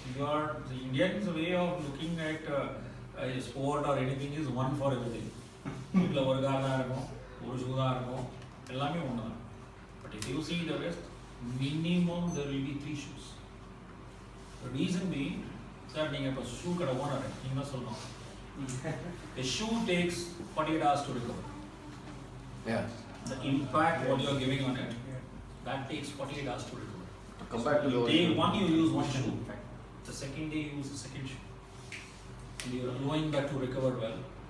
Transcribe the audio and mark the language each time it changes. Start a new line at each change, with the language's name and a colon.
English: The Indians' way of looking at a sport or anything is one for everything.
Tamil: வீட்டில் ஒரு car தான் இருக்கும், ஒரு ஷூ தான் இருக்கும், எல்லாமே ஒன்று தான்.
English: But if you see the West, minimum there will be 3 shoes. The reason being, sir,
Tamil: நீங்கள் இப்போ ஷூ கடை ஓனர், நீங்கள் தான் சொல்லணும்.
English: A shoe takes 48 hours to recover. Yeah. The impact what you are giving on it, that takes 48 hours to recover. Compared to day one you use one shoe, the second day you use the second shoe, and you are allowing that to recover well.